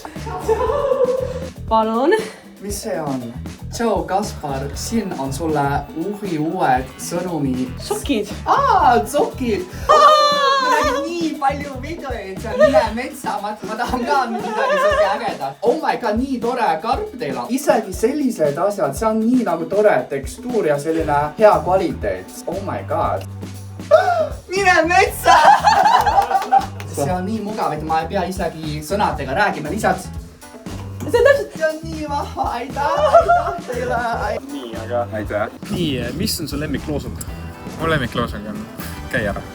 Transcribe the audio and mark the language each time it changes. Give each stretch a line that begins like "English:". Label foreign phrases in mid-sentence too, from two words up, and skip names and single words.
Estonian: Palun. Mis see on? Tšau, Kaspar, siin on sulle uued sõnumi. Sokid. Sokid! Ma nägin nii palju videoid, seal Mine metsa, ma tahan ka midagi selline ägeda.
English: Oh my god,
Estonian: nii tore karp teil on. Isegi sellised asjad, see on nii nagu tore tekstuur ja selline hea kvaliteet.
English: Oh my god.
Estonian: Mine metsa! See on nii mugav, et ma ei pea isegi sõnadega räägima, lisaks. See on nii vahva, aitäh teile. Nii, aga aitäh. Nii, mis on su lemmikloosung? Mu lemmikloosung on käi ära.